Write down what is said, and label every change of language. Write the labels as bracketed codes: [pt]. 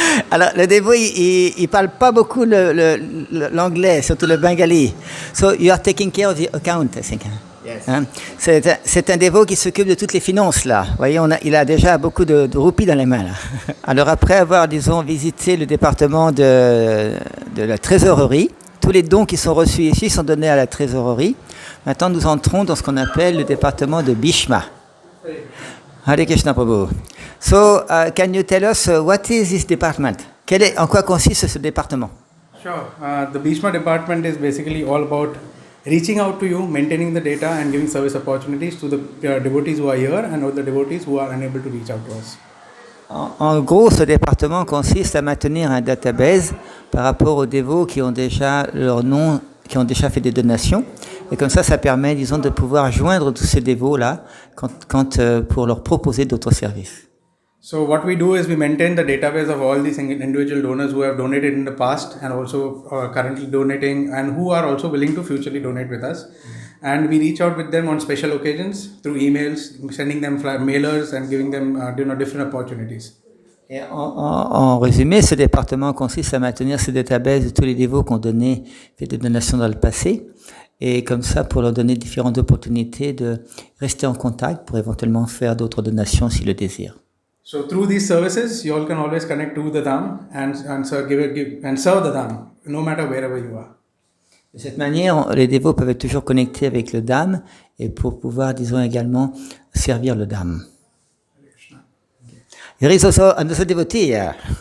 [fr] Alors, le dévot, il ne parle pas beaucoup l'anglais, surtout le bengali. [en] So, you are taking care of the account, I think. Yes. Hein? [fr] C'est un dévot qui s'occupe de toutes les finances, là. Vous voyez, il a déjà beaucoup de roupies dans les mains, là. Alors, après avoir, disons, visité le département de la trésorerie, tous les dons qui sont reçus ici sont donnés à la trésorerie. Maintenant, nous entrons dans ce qu'on appelle le département de Bhishma. Hare Krishna Prabhu. [en] So, can you tell us what is this department? [fr] En quoi consiste ce département? [en] Sure. The Bhishma department is basically all about reaching out to you, maintaining the data and giving service opportunities to the devotees who are here and all the devotees who are unable to reach out to us. [fr] En gros, ce département consiste à maintenir un database par rapport aux dévots qui ont déjà leur nom, qui ont déjà fait des donations. Et comme ça permet, disons, de pouvoir joindre tous ces dévots-là pour leur proposer d'autres services. [en] So what we do is we maintain the database of all these individual donors who have donated in the past and also currently donating and who are also willing to futurely donate with us. And we reach out with them on special occasions through emails, sending them mailers and giving them different opportunities. [fr] Et en résumé, ce département consiste à maintenir ce database de tous les dévots qui ont fait des donations dans le passé, et comme ça pour leur donner différentes opportunités de rester en contact pour éventuellement faire d'autres donations s'ils le désirent. [en] So through these services, you all can always connect to the Dham and serve the Dham, no matter wherever you are. [fr] De cette manière, les dévots peuvent être toujours connectés avec le Dham et pour pouvoir, disons, également servir le Dham. [en] There is also another devotee here.